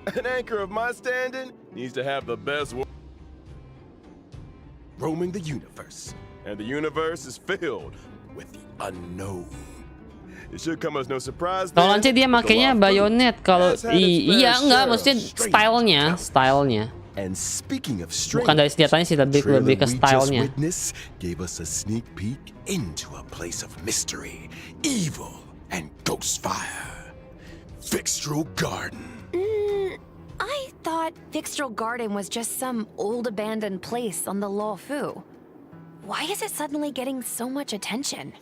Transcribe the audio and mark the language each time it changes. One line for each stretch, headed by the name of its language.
English: An anchor of my standing needs to have the best roaming the universe. And the universe is filled with the unknown. It should come as no surprise.
Indonesian: Kalau nanti dia makainya bayonet. Kalau iya enggak, maksudnya stylenya.
English: And speaking of strange,
Indonesian: bukan dari senjatanya sih, lebih ke stylenya.
English: Gave us a sneak peek into a place of mystery, evil, and ghost fire. Fixtral Garden. I thought Fixtral Garden was just some old abandoned place on the Luofu. Why is it suddenly getting so much attention?